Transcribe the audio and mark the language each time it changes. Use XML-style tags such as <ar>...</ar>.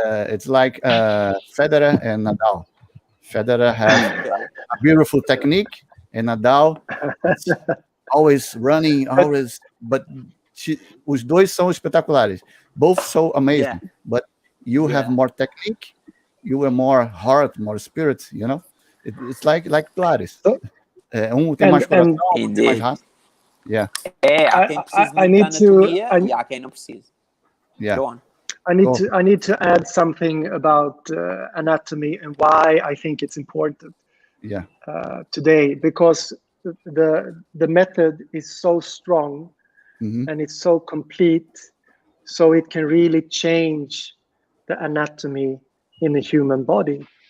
<en>It's like Federer and Nadal. Federer has a beautiful technique, and Nadal always running, but os dois são espetaculares. Both so amazing, but you have more technique, you have more heart, more spirit, you know? It's like Pilates.</en> <pt>Tem mais coração, tem mais raça.</pt> <en>Yeah.</en> <pt>Há quem precisa de anatomia e há quem não precisa.</pt> <en>Yeah. Go on. I need to add something about anatomy and why I think it's important today, because the method is so strong and it's so complete, so it can really change the anatomy in the human body.</en>